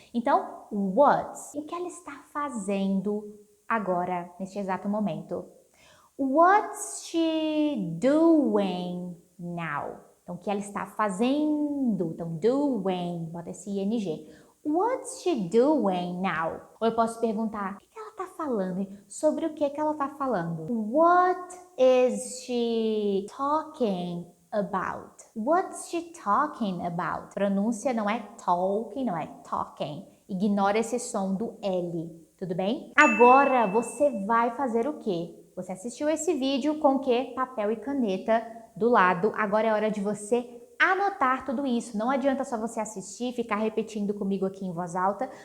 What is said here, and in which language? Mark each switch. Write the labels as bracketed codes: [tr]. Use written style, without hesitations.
[pt] Então, what's? O que ela está fazendo agora, neste exato momento? [en] What's she doing now? [pt] Então, o que ela está fazendo? Então, doing, bota esse ing. [en] What's she doing now? [pt] Ou eu posso perguntar, o que ela está falando? Sobre o que ela está falando? [en] What is she talking about? What's she talking about? [pt] Pronúncia não é talking, não é talking. Ignora esse som do L, tudo bem? Agora, você vai fazer o quê? Você assistiu esse vídeo com o quê? Papel e caneta do lado. Agora é hora de você anotar tudo isso. Não adianta só você assistir e ficar repetindo comigo aqui em voz alta.